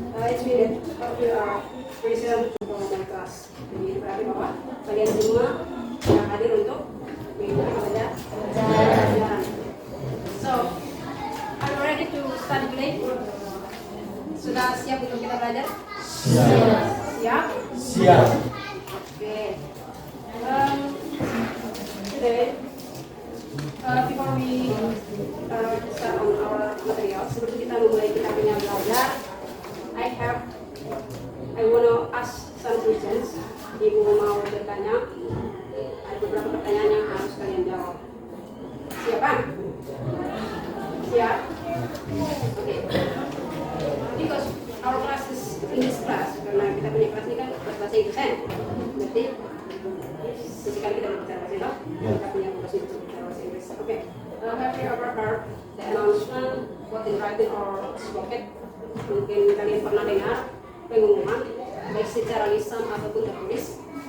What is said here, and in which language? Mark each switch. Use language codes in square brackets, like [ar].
[en] It's been how you are present for my class. [id] Jadi berarti bahwa kalian semua yang hadir untuk mengikuti pelajaran. [en] So, are you ready to study today? [id] Sudah siap untuk kita belajar? Siap. Siap? Siap. [en] Okay. Today, before we start on our material, [id] sebelum kita memulai kita punya belajar, [en] I wanna ask some questions. [id] Ibu mau bertanya, ada beberapa pertanyaan yang harus kalian jawab. Siap kan? Siap? Okay. [en] Because our class is English class, [id] karena kita punya kelas ini kan bahasa Inggris kan? Berarti sesekali kita berbicara bahasa Inggris, kita punya kelas ini berbicara bahasa Inggris. [en] Okay. Have you ever heard the announcement, what in writing or spoken? [id] Mungkin kalian pernah dengar pengumuman baik secara lisan ataupun tertulis.